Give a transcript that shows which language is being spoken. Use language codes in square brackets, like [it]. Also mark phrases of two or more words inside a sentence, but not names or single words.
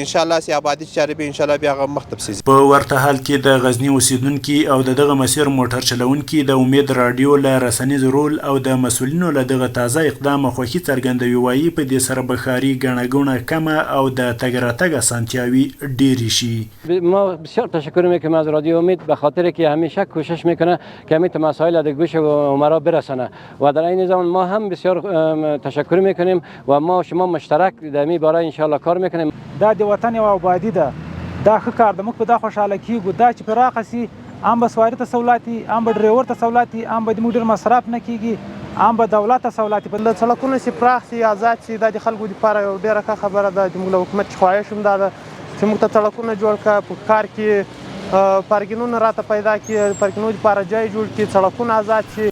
[ps] انشاءالله چې آبادي چارې به انشاءالله بیا هغه مخته پسې ځي. په ورته حال کې د غزني اوسیدونکي او دغه مسیر موټر چلونکي د امید راډیو له رسنیز رول او د مسؤلینو له دغه تازه اقدام خوښي څرګندوي. وایي په دې سره به ښاري ګڼه ګوڼه کمه او د تګ راتګ اسانتیاوي ډېرې شي. [fa] ما بسیار تشکر میکنم از رادیو امید به خاطر که همیشه کوشش میکنه که همین مسائل در گوش عمرا برسانه و در این زمان ما هم بسیار تشکر میکنیم و ما شما مشترک در این باره انشاءالله کار میکنیم. [ps] دا د وطن یوه آبادي ده، دا ښه کار ده، موږ په دا خوشحاله کیږو. دا چې پراخه سي هم به سواري ته سهولت وي، هم به ډریور ته سهولت وي، هم به زموږ ډېر مصرف نه کیږي، هم به دولت ته سهولت وي. د سړکونه چې پراخ سي آزاد سي دا د خلکو دپاره یوه ډېره ښه خبره ده. زموږ له حکومت خواهش هم دا ده چې موږ ته سړکونه جوړ کړه، په کار کې پارکینګونه راته پیدا کړي، پارکینګونو لپاره ځای جوړ کړي، سړکونه آزاد شي.